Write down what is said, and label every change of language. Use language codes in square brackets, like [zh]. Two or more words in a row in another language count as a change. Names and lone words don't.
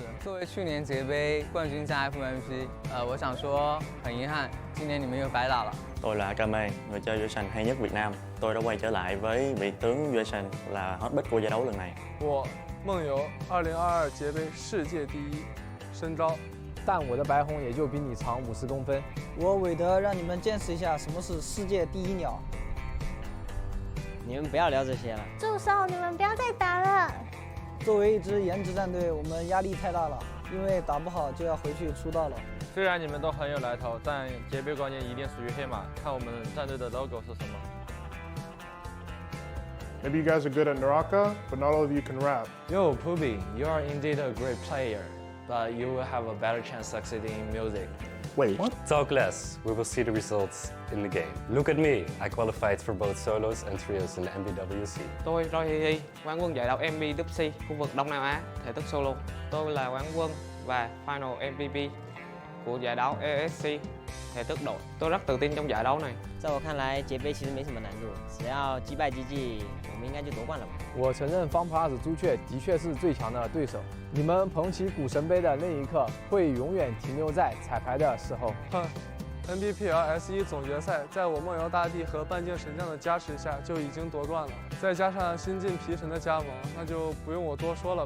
[zh] 作为去年节杯冠军加 FMVP， 我想说很遗憾，今年你们又白打了。 [vi] Tôi là Kame, người chơi Jason hay nhất Việt Nam. Tôi đã quay trở lại với vị tướng Jason là [en] hot pick [vi] của giải đấu lần này. [zh] 我梦游2022节杯世界第一，深招。但我的白红也就比你长50公分。我韦德让你们见识一下什么是世界第一鸟。你们不要聊这些了。住手！你们不要再打了。作为一支颜值战队，我们压力太大了，因为打不好就要回去出道了。虽然你们都很有来头，但节杯冠军一定属于黑马。看我们战队的 logo 是什么。 [en] Maybe you guys are good at Naraka, but not all of you can rap. Yo, Pubi, you are indeed a great player, but you will have a better chance succeeding in music. Wait, what? Talk less. We will see the results in the game. Look at me. I qualified for both solos and trios in the MBWC. [vi] Tôi Roy Hi, quán quân giải đấu MBWC khu vực Đông Nam Á, thể thức solo. Tôi là quán quân và [en] final MVP [vi] của giải đấu ESC thể thức đội. Tôi rất tự tin trong giải đấu này. [zh] 在我看来，节杯其实没什么难度，只要击败 GG， 我们应该就夺冠了吧。我承认方 plus 朱雀的确是最强的对手。你们捧起股神杯的那一刻，会永远停留在彩排的时候。哼 ，NBPL S1总决赛，在我梦游大帝和半径神将的加持下就已经夺冠了，再加上新晋皮神的加盟，那就不用我多说了吧。